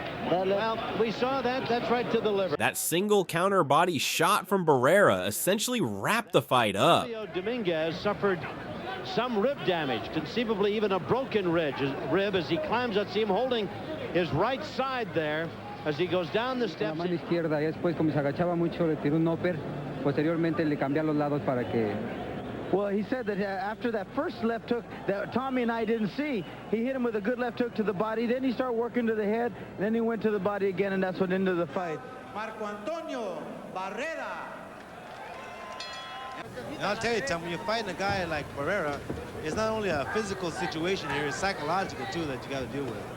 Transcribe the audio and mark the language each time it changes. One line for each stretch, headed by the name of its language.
English: Well, we saw that. That's right to the liver. That single counter body shot from Barrera essentially wrapped the fight up. Dominguez suffered some rib damage, conceivably even a broken rib as he climbs up. See him holding his right side there as he goes down the steps.
Spanish: La mano izquierda, y después como se agachaba mucho le tiró un upper, posteriormente le cambié a los lados para que.
English: Well, he said that after that first left hook that Tommy and I didn't see, he hit him with a good left hook to the body. Then he started working to the head, and then he went to the body again, and that's what ended the fight. Marco Antonio Barrera. And I'll tell you, Tom, when you're fighting a guy like Barrera, it's not only a physical situation here, it's psychological, too, that you got to deal with.